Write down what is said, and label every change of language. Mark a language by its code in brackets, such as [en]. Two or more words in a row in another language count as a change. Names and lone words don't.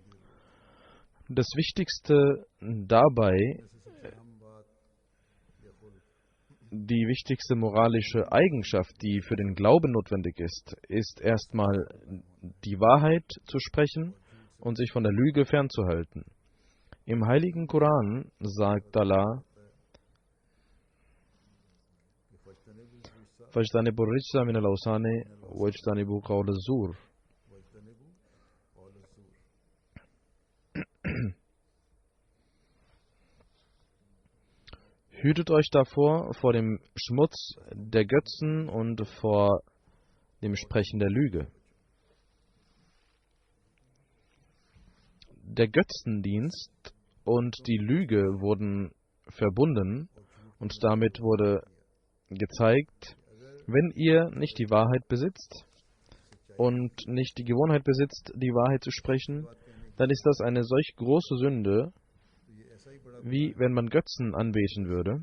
[de] Das Wichtigste dabei, die wichtigste moralische Eigenschaft, die für den Glauben notwendig ist, ist erstmal die Wahrheit zu sprechen und sich von der Lüge fernzuhalten. Im Heiligen Koran sagt Allah: [ar] فَاجْتَنِبُوا الرِّجْسَ مِنَ الْأَوْثَانِ وَاجْتَنِبُوا قَوْلَ الزُّورِ. [de] Hütet euch davor, vor dem Schmutz der Götzen und vor dem Sprechen der Lüge. Der Götzendienst und die Lüge wurden verbunden und damit wurde gezeigt, wenn ihr nicht die Wahrheit besitzt und nicht die Gewohnheit besitzt, die Wahrheit zu sprechen, dann ist das eine solch große Sünde, wie wenn man Götzen anbeten würde.